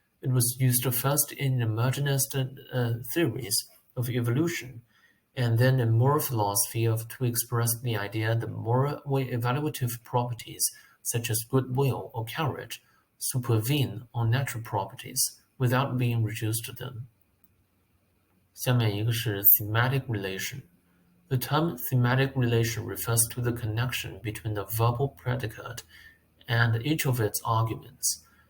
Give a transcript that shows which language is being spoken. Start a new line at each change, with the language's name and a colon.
English: It was used first in emergenist theories of evolution, and then in moral philosophy to express the idea that moral or evaluative properties, such as goodwill or courage, supervene on natural properties without being reduced to them.
Chinese: 下面一个是 thematic relation.
English: The term thematic relation refers to the connection between the verbal predicate and each of its arguments.